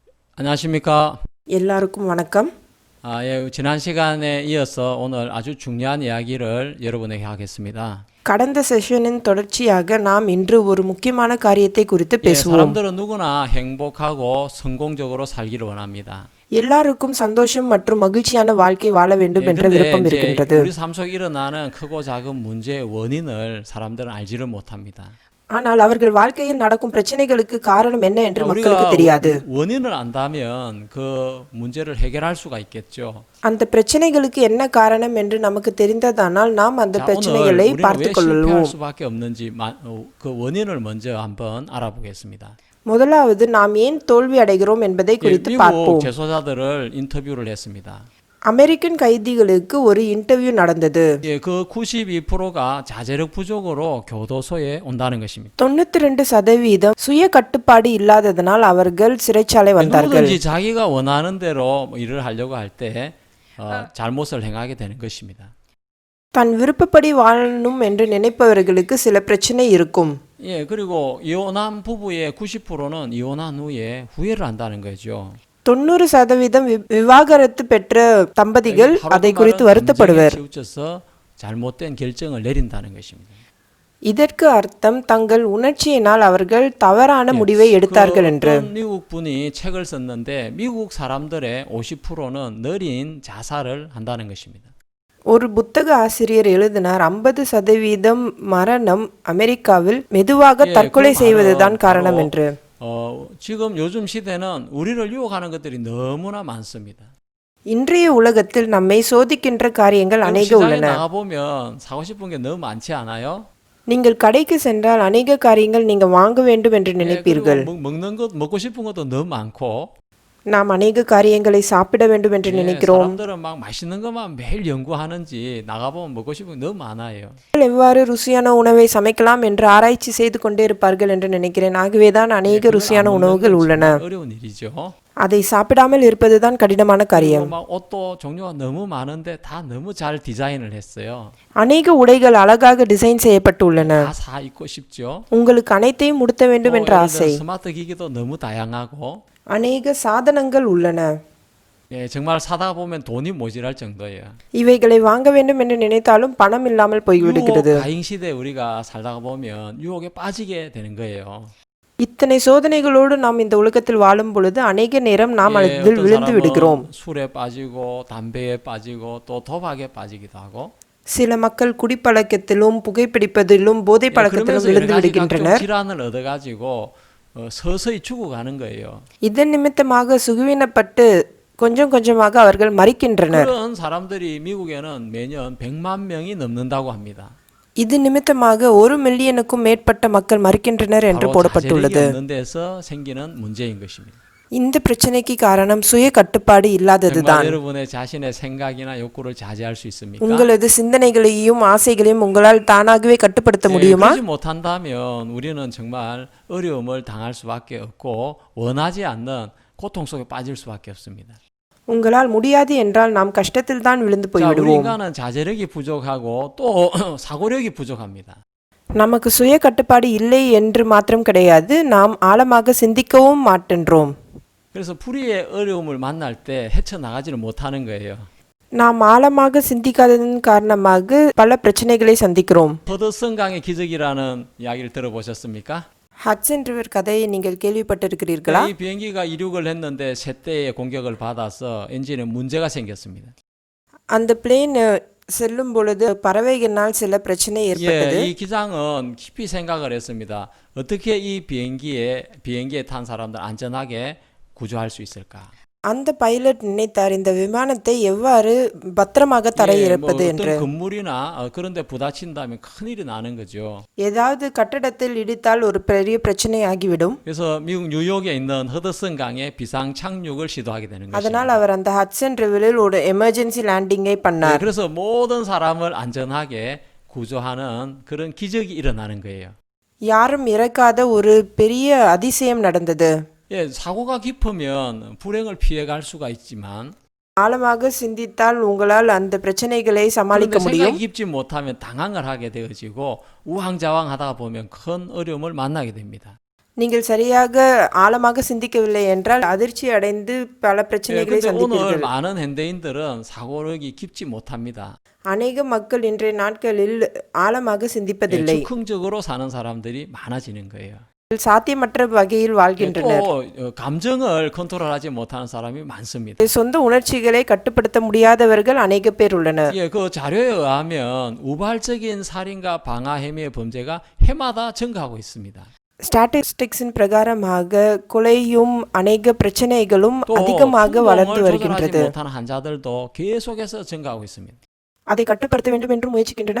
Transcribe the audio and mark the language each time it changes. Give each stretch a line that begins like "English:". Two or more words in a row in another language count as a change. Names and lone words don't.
Korean: 안녕하십니까?
Tamil: எல்லாருக்கும் வணக்கம்.
Korean: 지난 시간에 이어서 오늘 아주 중요한 이야기를 여러분에게 하겠습니다.
Tamil: கடந்த செஷனின் தொடர்ச்சியாக நாம் இன்று ஒரு முக்கியமான காரியத்தை குறித்து பேசுவோம்.
Korean: 사람들은 누구나 행복하고 성공적으로 살기를 원합니다.
Tamil: எல்லாருக்கும் சந்தோஷம் மற்றும் மகிழ்ச்சியான வாழ்க்கை வாழ வேண்டும் என்ற விருப்பம் இருக்கின்றது.
Korean: 우리 삶 속에 일어나는 크고 작은 문제의 원인을 사람들은 알지를 못합니다.
Tamil: ஆனால் அவர்கள் வாழ்க்கையில் நடக்கும் பிரச்சனைகளுக்கு காரணம் என்ன என்று மக்களுக்கு தெரியாது.
Korean: 원인을 안다면 그 문제를 해결할 수가 있겠죠.
Tamil: அந்த பிரச்சனைகளுக்கு என்ன காரணம் என்று நமக்கு தெரிந்ததானால் நாம் அந்த பிரச்சனைகளை பார்த்துக் கொள்வோம்.
Korean: 실패할 수밖에 없는지 그 원인을 먼저 한번 알아보겠습니다.
Tamil: முதலாவது நாம் ஏன் தோல்வி அடைகிறோம் என்பதை குறித்து பார்ப்போம்.
Korean: 미국 재소자들을 인터뷰를 했습니다.
Tamil: அமெரிக்கன் கைதிகளுக்கு ஒரு இன்டர்வியூ நடந்தது.
Korean: 그 92%가 자제력 부족으로 교도소에 온다는 것입니다.
Tamil: 92% சுய கட்டுப்பாடு இல்லாததனால் அவர்கள் சிறைச்சாலை வந்தார்கள்.
Korean: 누구든지 자기가 원하는 대로 일을 하려고 할 때 잘못을 행하게 되는 것입니다.
Tamil: தன் விருப்பப்படி வாழணும் என்று நினைப்பவர்களுக்கு சில பிரச்சனை இருக்கும்.
Korean: 그리고 이혼한 부부의 90%는 이혼한 후에 후회를 한다는 거죠.
Tamil: 90% விவாகரத்து பெற்ற தம்பதிகள் அதை குறித்து வருத்தப்படுவர்.
Korean: 잘못된 결정을 내린다는 것입니다.
Tamil: இதற்கு அர்த்தம் தங்கள் உணர்ச்சியினால் அவர்கள் தவறான முடிவை எடுத்தார்கள் என்று.
Korean: 미국 분이 책을 썼는데 미국 사람들의 50%는 느린 자살을 한다는 것입니다.
Tamil: ஒரு புத்தக ஆசிரியர் எழுதினார் 50% மரணம் அமெரிக்காவில் மெதுவாக தற்கொலை செய்வதுதான் காரணம் என்று.
Korean: 지금 요즘 시대는 우리를 유혹하는 것들이 너무나 많습니다.
Tamil: இன்றைய உலகத்தில் நம்மை சோதிக்கின்ற காரியங்கள் அநேக உள்ளன.
Korean: 나가 보면 사고 싶은 게 너무 많지 않아요?
Tamil: நீங்கள் கடைக்கு சென்றால் அநேக காரியங்கள் நீங்க வாங்க வேண்டும் என்று நினைப்பீர்கள்.
Korean: 먹는 것 먹고 싶은 것도 너무 많고.
Tamil: நாம் அநேக காரியங்களை சாப்பிட வேண்டும் என்று நினைக்கிறோம்.
Korean: 사람들은 막 맛있는 것만 매일 연구하는지 나가 보면 먹고 싶은 게 너무 많아요.
Tamil: எவ்வாறு ருசியான உணவை சமைக்கலாம் என்று ஆராய்ச்சி செய்து கொண்டே இருப்பார்கள் என்று நினைக்கிறேன். ஆகவேதான் அநேக ருசியான உணவுகள் உள்ளன.
Korean: 어려운 일이죠.
Tamil: அதை சாப்பிடாமல் இருப்பதுதான் கடினமான காரியம்.
Korean: 옷도 종류가 너무 많은데 다 너무 잘 디자인을 했어요.
Tamil: அநேக உடைகள் அழகாக டிசைன் செய்யப்பட்டுள்ளன.
Korean: 다 사 입고 싶죠.
Tamil: உங்களுக்கு அனைத்தையும் உடுத்த வேண்டும் என்ற ஆசை.
Korean: 스마트 기기도 너무 다양하고.
Tamil: அநேக சாதனங்கள் உள்ளன.
Korean: 정말 사다 보면 돈이 모자랄 정도예요.
Tamil: இவைகளை வாங்க வேண்டும் என்று நினைத்தாலும் பணம் இல்லாமல் போய்விடுகிறது.
Korean: 가잉 시대 우리가 살다가 보면 유혹에 빠지게 되는 거예요.
Tamil: இத்தனை சோதனைகளோடு நாம் இந்த உலகத்தில் வாழும் பொழுது அநேக நேரம் நாம் அதில் விழுந்து விடுகிறோம்.
Korean: 술에 빠지고 담배에 빠지고 또 도박에 빠지기도 하고.
Tamil: சில மக்கள் குடிப்பழக்கத்திலும் புகைப்பிடிப்பதிலும் போதை பழக்கத்திலும் விழுந்து விடுகின்றனர்.
Korean: 질환을 얻어가지고 서서히 죽어가는 거예요.
Tamil: இதன் நிமித்தமாக சுகவீனப்பட்டு கொஞ்சம் கொஞ்சமாக அவர்கள் மரிக்கின்றனர்.
Korean: 그런 사람들이 미국에는 매년 100만 명이 넘는다고 합니다.
Tamil: இது நிமித்தமாக 1 மில்லியனுக்கும் மேற்பட்ட மக்கள் மரிக்கின்றனர் என்று போடப்பட்டுள்ளது.
Korean: 생기는 문제인 것입니다.
Tamil: இந்த பிரச்சனைக்கு காரணம் சுய கட்டுப்பாடு இல்லாததுதான்.
Korean: 여러분의 자신의 생각이나 욕구를 자제할 수 있습니까?
Tamil: உங்களது சிந்தனைகளையும் ஆசைகளையும் உங்களால் தானாகவே கட்டுப்படுத்த முடியுமா?
Korean: 그렇지 못한다면 우리는 정말 어려움을 당할 수밖에 없고 원하지 않는 고통 속에 빠질 수밖에 없습니다.
Tamil: உங்களால் முடியாது என்றால் நாம் கஷ்டத்தில் தான் விழுந்து போய்விடுவோம்.
Korean: 인간은 자제력이 부족하고 또 사고력이 부족합니다.
Tamil: நமக்கு சுய கட்டுப்பாடு இல்லை என்று மாத்திரம் கிடையாது, நாம் ஆழமாக சிந்திக்கவும் மாட்டேன்றோம்.
Korean: 그래서 불의의 어려움을 만날 때 헤쳐나가지를 못하는 거예요.
Tamil: நாம் ஆழமாக சிந்திக்காததன் காரணமாக பல பிரச்சனைகளை சந்திக்கிறோம்.
Korean: 허드슨 강의 기적이라는 이야기를 들어보셨습니까?
Tamil: ஹட்சன் ரிவர் கதையை நீங்கள் கேள்விப்பட்டிருக்கிறீர்களா?
Korean: 이 비행기가 이륙을 했는데 새 대의 공격을 받아서 엔진에 문제가 생겼습니다.
Tamil: அந்த பிளேன் செல்லும் பொழுது பறவைகளினால் சில பிரச்சனை ஏற்பட்டது.
Korean: 이 기장은 깊이 생각을 했습니다. 어떻게 이 비행기에 탄 사람들 안전하게 구조할 수 있을까?
Tamil: அந்த பைலட் நினைத்தார் இந்த விமானத்தை எவ்வாறு பத்திரமாக தரையிறப்பது என்று.
Korean: 건물이나 그런 데 부딪힌다면 큰일이 나는 거죠.
Tamil: ஏதாவது கட்டடத்தில் இடித்தால் ஒரு பெரிய பிரச்சனை ஆகிவிடும்.
Korean: 그래서 미국 뉴욕에 있는 허드슨 강에 비상 착륙을 시도하게 되는 것입니다.
Tamil: அதனால் அவர் அந்த ஹட்சன் ரிவரில் ஒரு
English: emergency landing
Tamil: பண்ணார்.
Korean: 그래서 모든 사람을 안전하게 구조하는 그런 기적이 일어나는 거예요.
Tamil: யாரும் இறக்காத ஒரு பெரிய அதிசயம் நடந்தது.
Korean: 사고가 깊으면 불행을 피해갈 수가 있지만
Tamil: ஆழமாக சிந்தித்தால் உங்களால் அந்த பிரச்சனைகளை சமாளிக்க முடியும்.
Korean: 생각이 깊지 못하면 당황을 하게 되어지고 우왕좌왕하다가 보면 큰 어려움을 만나게 됩니다.
Tamil: நீங்கள் சரியாக ஆழமாக சிந்திக்கவில்லை என்றால் அதிர்ச்சி அடைந்து பல
Korean: 예,
Tamil: பிரச்சனைகளை
Korean: 근데 오늘
Tamil: சந்திப்பீர்கள்.
Korean: 많은 현대인들은 사고력이 깊지 못합니다.
Tamil: அநேக மக்கள் இன்றைய நாட்களில் ஆழமாக
Korean: 예,
Tamil: சிந்திப்பதில்லை.
Korean: 즉흥적으로 사는 사람들이 많아지는 거예요.
Tamil: சாத்தியமற்ற வகையில்
Korean: 예,
Tamil: வாழ்கின்றனர்.
Korean: 또 감정을 컨트롤하지 못하는 사람이 많습니다.
Tamil: சொந்த உணர்ச்சிகளை கட்டுப்படுத்த முடியாதவர்கள் அநேக பேர் உள்ளனர்.
Korean: 예, 그 자료에 의하면 우발적인 살인과 방화 혐의의 범죄가 해마다 증가하고 있습니다.
Tamil: ஸ்டாட்டிஸ்டிக்ஸின் பிரகாரமாக கொலையும் அநேக பிரச்சனைகளும்
Korean: 또
Tamil: அதிகமாக வளர்ந்து
Korean: 충동을 조절하지
Tamil: வருகின்றது.
Korean: 못하는 환자들도 계속해서 증가하고 있습니다.
Tamil: அதை கட்டுப்படுத்த வேண்டும் என்று முயற்சிக்கின்றனர்.